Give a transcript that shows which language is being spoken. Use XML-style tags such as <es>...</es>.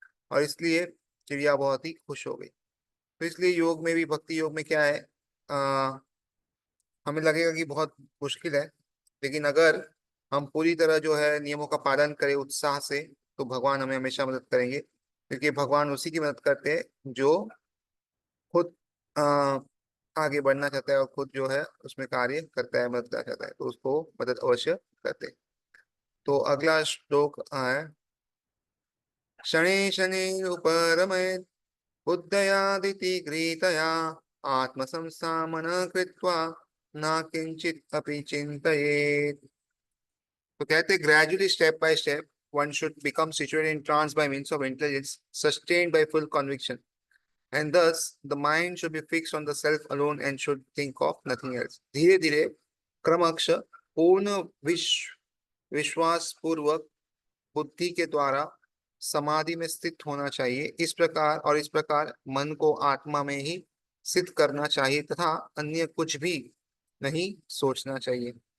<hi>और इसलिए चिड़िया बहुत ही खुश हो गई। तो इसलिए योग में भी, भक्ति योग में क्या है, हमें लगेगा कि बहुत मुश्किल है, लेकिन अगर हम पूरी तरह जो है नियमों का पालन करें उत्साह से, तो भगवान हमें हमेशा मदद करेंगे, क्योंकि भगवान उसी की मदद करते हैं जो खुद आगे बढ़ना चाहता है और खुद जो है उसमें कार्य करता है, मदद करना चाहता है, तो उसको मदद अवश्य करते हैं।</hi> <sa>तो अगला श्लोक है, शनि शनि उपरमय बुद्धयादिति गृहीतया आत्म संस्थामन कृत्वा न किंचित अपि चिंतयेत्।</sa> <hi>तो कहते</hi> <en>Gradually step by step one should become situated in trance by means of intelligence sustained by full conviction, and thus the mind should be fixed on the self alone and should think of nothing else.</en> <hi>धीरे धीरे क्रमश पूर्ण विश्वास पूर्वक बुद्धि के द्वारा समाधि में स्थित होना चाहिए। इस प्रकार और इस प्रकार मन को आत्मा में ही सिद्ध करना चाहिए तथा अन्य कुछ भी नहीं सोचना चाहिए।</hi>